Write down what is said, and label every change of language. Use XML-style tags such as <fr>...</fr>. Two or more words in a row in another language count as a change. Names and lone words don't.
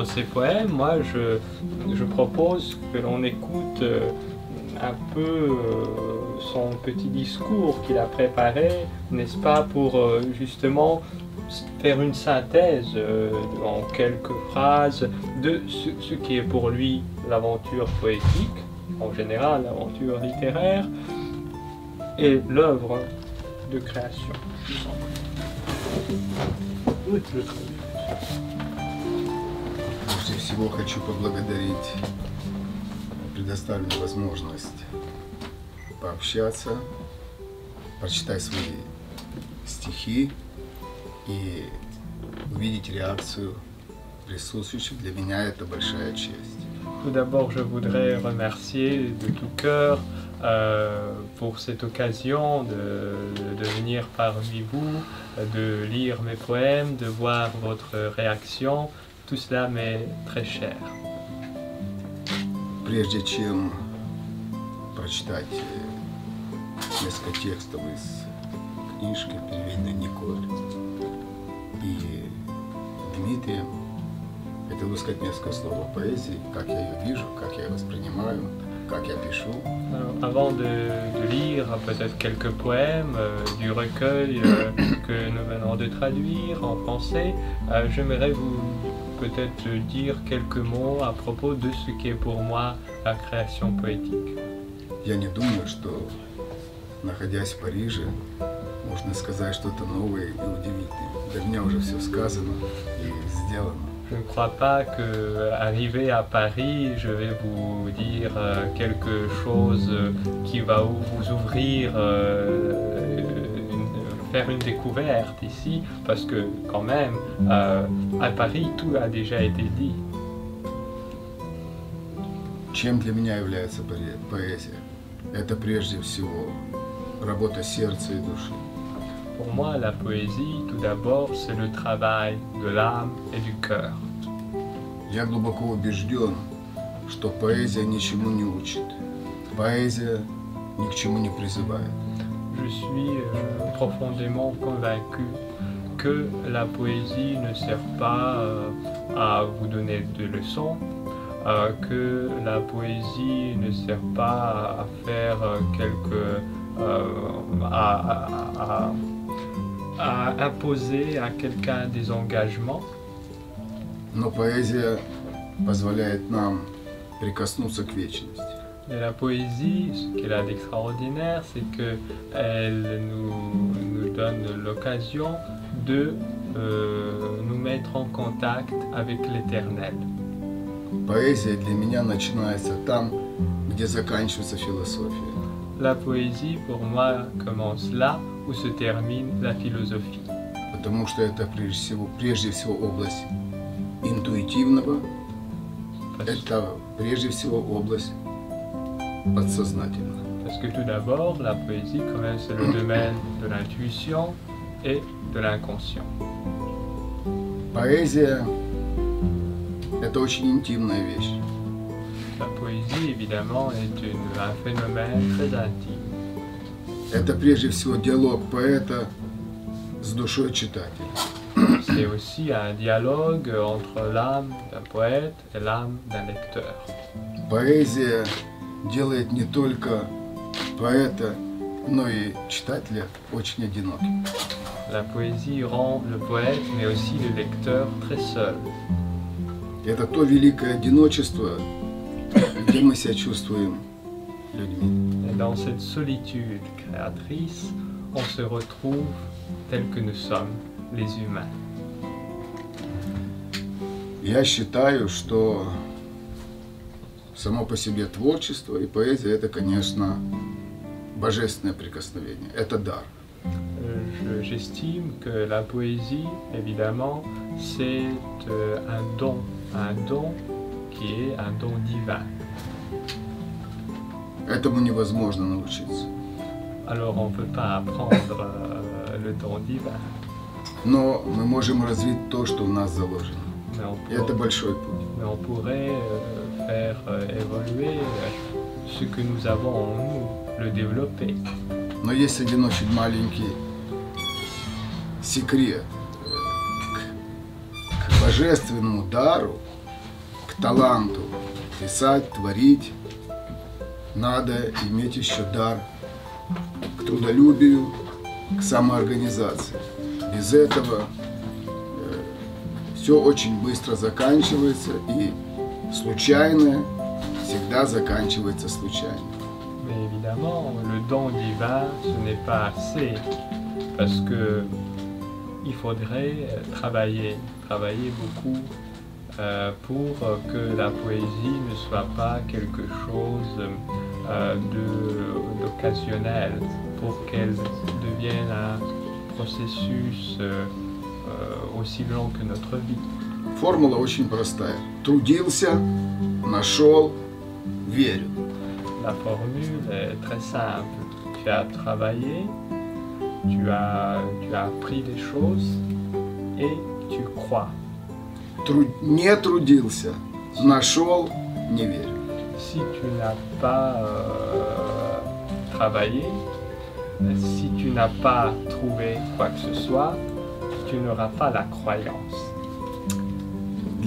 <fr>ses poèmes, moi je propose que l'on écoute un peu son petit discours qu'il a préparé, n'est-ce pas, pour justement faire une synthèse en quelques phrases de ce qui est pour lui l'aventure poétique, en général l'aventure littéraire, et l'œuvre de création.</fr> <ru>Прежде всего хочу поблагодарить предоставленную возможность пообщаться, прочитать свои стихи и увидеть реакцию присутствующих. Для меня это большая честь.</ru> <fr>Tout d'abord, je voudrais remercier de tout cœur pour cette occasion de venir parmi vous, de lire mes poèmes, de voir votre réaction. Tout cela m'est très cher.</fr> <ru>Прежде чем прочитать несколько текстов из книжки, переведенной Николь и Дмитрием, хотел бы сказать несколько слов о поэзии, как я ее вижу, как я ее воспринимаю. как я пишу.</ru> <fr>Alors, avant de lire peut-être quelques poèmes du recueil que nous venons de traduire en français, j'aimerais vous peut-être dire quelques mots à propos de ce qu'est pour moi la création poétique.</fr> <ru>Я не думаю, что, находясь в Париже, можно сказать что-то новое и удивительное. Для меня уже все сказано и сделано.</ru> <fr>Je ne crois pas que, arrivé à Paris, je vais vous dire quelque chose qui va vous ouvrir, faire une découverte ici, parce que quand même, à Paris, tout a déjà été dit.</fr> <ru>Чем для меня является поэзия? Это прежде всего работа сердца и души.</ru> <fr>Pour moi, la poésie, tout d'abord, c'est le travail de l'âme et du cœur.</fr> <ru>Я глубоко убежден, что поэзия ничему не учит. Поэзия ни к чему не призывает.</ru> <fr>Je suis profondément convaincu que la poésie ne sert pas à vous donner des leçons, que la poésie ne sert pas à faire à imposer à quelqu'un des engagements.</fr> <ru>Но поэзия позволяет нам прикоснуться к вечности.</ru> <fr>Et la poésie, ce qu'elle a d'extraordinaire, c'est qu'elle nous donne l'occasion de nous mettre en contact avec l'éternel.</fr> <ru>Поэзия для меня начинается там, где заканчивается философия.</ru> <fr>La poésie, pour moi, commence là où se termine la philosophie.</fr> <ru>Потому что это прежде всего область интуитивного, это прежде всего область подсознательного.</ru> <fr>Parce que tout d'abord, la poésie, quand même, c'est le domaine de l'intuition et de l'inconscient.</fr> <ru>Поэзия – это очень интимная вещь.</ru> <fr>La poésie, évidemment, est un phénomène très intime.</fr> <ru>Это прежде всего диалог поэта с душой читателя.</ru> <fr>C'est aussi un dialogue entre l'âme d'un poète et l'âme d'un lecteur.</fr> <ru>Поэзия делает не только поэта, но и читателя очень одиноким.</ru> <fr>La poésie rend le poète, mais aussi le lecteur, très seul.</fr> <ru>Это то великое одиночество, где мы себя чувствуем людьми.</ru> <fr>Et dans cette solitude créatrice, on se retrouve tel que nous sommes, les humains.</fr> <ru>Я считаю, что само по себе творчество и поэзия – это, конечно, божественное прикосновение, это дар.</ru> <fr>J'estime que la poésie, évidemment, c'est un don qui est un don divin.</fr> <ru>Этому невозможно научиться.</ru> <fr>Alors on ne peut pas apprendre le don divin.</fr> <ru>Но мы можем развить то, что в нас заложено. И это большой путь.</ru> <fr>Mais on pourrait faire évoluer ce que nous avons en nous, le développer.</fr> <ru>Но есть один очень маленький секрет к божественному дару, к таланту писать, творить. Надо иметь еще дар к трудолюбию, к самоорганизации. Без этого все очень быстро заканчивается, и случайное всегда заканчивается случайно.</ru> <fr>Mais évidemment, le don divin, ce n'est pas assez, parce que il faudrait travailler beaucoup pour que la poésie ne soit pas quelque chose d'occasionnel, pour qu'elle devienne un processus aussi long que notre vie.</fr> <ru>Формула очень простая. Трудился, нашел, верю.</ru> <fr>La formule est très simple. Tu as travaillé, tu as appris des choses et tu crois.</fr> <ru>Не трудился, нашел, не верю.</ru> <fr>Si tu n'as pas travaillé, si tu n'as pas trouvé quoi que ce soit, tu n'auras pas la croyance.</fr>